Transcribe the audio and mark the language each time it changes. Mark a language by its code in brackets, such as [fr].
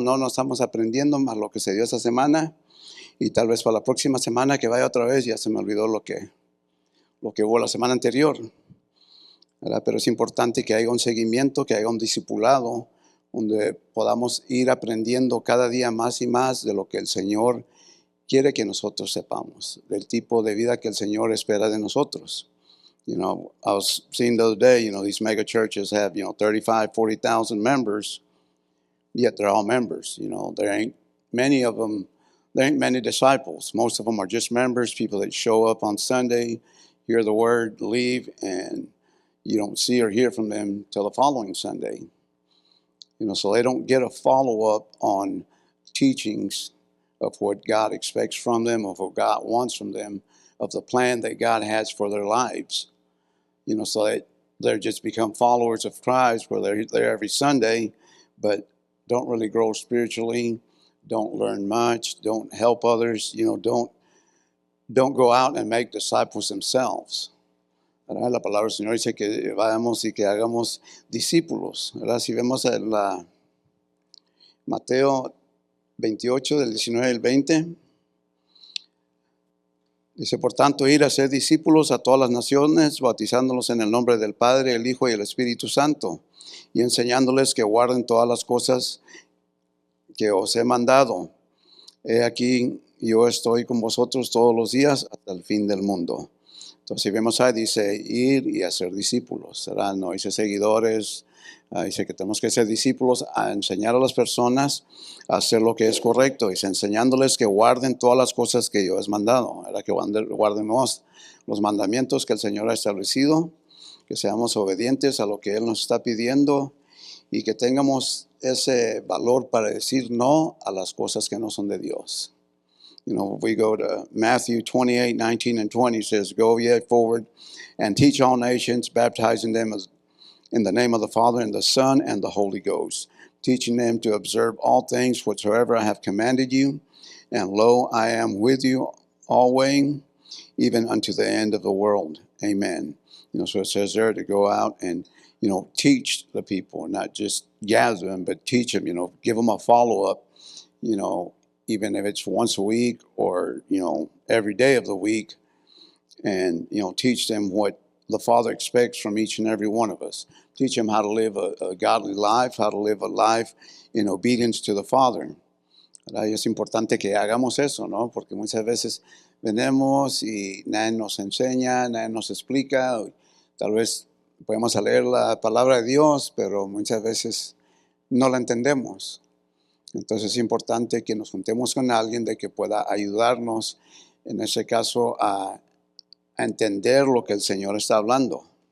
[es] No estamos aprendiendo más lo que se dio esa semana, y tal vez para la próxima semana que vaya otra vez ya se me olvidó lo que hubo la semana anterior, ¿verdad? Pero es importante que haya un seguimiento, que haya un discipulado, donde podamos ir aprendiendo cada día más y más de lo que el Señor quiere que nosotros sepamos, del tipo de vida que el Señor espera de nosotros. [en] I was seeing the other day, these mega churches have, 35, 40,000 members, yet they're all members. There ain't many of them, there ain't many disciples. Most of them are just members, people that show up on Sunday, hear the word, leave, and you don't see or hear from them till the following Sunday. So they don't get a follow-up on teachings of what God expects from them, of what God wants from them, of the plan that God has for their lives. So that they just become followers of Christ, where they're there every Sunday, but don't really grow spiritually, don't learn much, don't help others, don't go out and make disciples themselves. [es] ¿Verdad? La palabra del Señor dice que vayamos y que hagamos discípulos, ¿verdad? Si vemos en Mateo 28, del 19 al 20, dice: por tanto, ir a ser discípulos a todas las naciones, bautizándolos en el nombre del Padre, el Hijo y el Espíritu Santo, y enseñándoles que guarden todas las cosas que os he mandado. He aquí, yo estoy con vosotros todos los días hasta el fin del mundo. Entonces, si vemos ahí, dice ir y hacer discípulos, ¿verdad? No dice seguidores, dice que tenemos que ser discípulos, a enseñar a las personas a hacer lo que es correcto, dice enseñándoles que guarden todas las cosas que yo os he mandado, ¿verdad? Que guardemos los mandamientos que el Señor ha establecido, que seamos obedientes a lo que Él nos está pidiendo y que tengamos ese valor para decir no a las cosas que no son de Dios. [en] You know, if we go to Matthew 28, 19 and 20, says, "Go ye forward and teach all nations, baptizing them in the name of the Father and the Son and the Holy Ghost, teaching them to observe all things whatsoever I have commanded you. And lo, I am with you always, even unto the end of the world." Amen. You know, so it says there to go out and, you know, teach the people, not just gather them, but teach them, you know, give them a follow-up, you know, even if it's once a week or, you know, every day of the week, and, you know, teach them what the Father expects from each and every one of us. Teach them how to live a godly life, how to live a life in obedience to the Father. [es] ¿Verdad? Y es importante que hagamos eso, ¿no? Porque muchas veces venimos y nadie nos enseña, nadie nos explica. Tal vez podemos leer la palabra de Dios, pero muchas veces no la entendemos. Entonces es importante que nos juntemos con alguien de que pueda ayudarnos, en ese caso, a entender lo que el Señor está hablando.